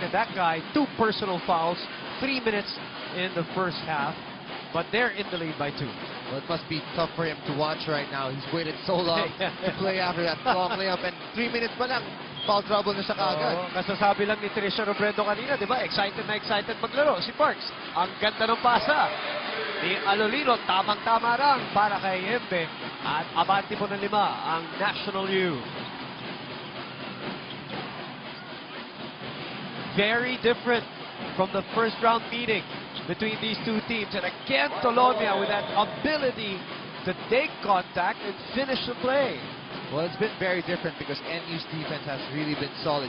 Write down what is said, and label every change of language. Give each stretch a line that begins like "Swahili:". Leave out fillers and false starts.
English: And that guy, 2 personal fouls, 3 minutes in the first half. But they're in the lead by 2. Well, it must be tough for him to watch right now. He's waited so long to play after that long layup. And 3 minutes
Filipino: pa lang, foul trouble na siya kaagad. Kasasabi lang ni Tricia Robredo kanina, di ba? Excited na excited maglaro. Si Parks, ang ganda ng pasa ni Alolino, tamang-tama lang para kay Embe. At abante po ng 5 ang National U.
English: Very different from the first round meeting between these two teams. And again, Colombia with that ability to take contact and finish the play. Well, it's been very different because NU's defense has really been solid.